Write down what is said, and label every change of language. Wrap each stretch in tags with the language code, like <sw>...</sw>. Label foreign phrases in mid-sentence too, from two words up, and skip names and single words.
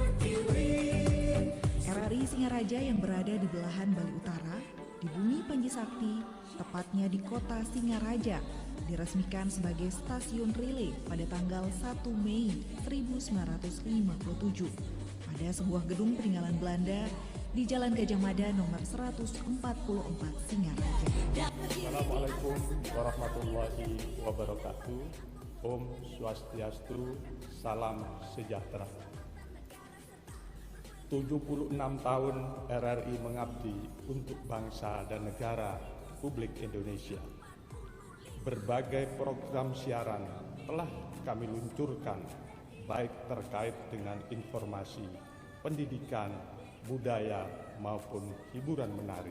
<id>RRI Singaraja yang berada di belahan Bali Utara, di bumi Panji Sakti, tepatnya di kota Singaraja, diresmikan sebagai stasiun relay pada tanggal 1 Mei 1957 pada sebuah gedung peninggalan Belanda di Jalan Gajah Mada nomor 144 Singaraja.</id> <ar>Assalamualaikum warahmatullahi wabarakatuh.</ar> <id>Om Swastiastu, salam sejahtera. 76 tahun RRI mengabdi untuk bangsa dan negara Republik Indonesia. Berbagai program siaran telah kami luncurkan, baik terkait dengan informasi, pendidikan, budaya maupun hiburan menarik.</id>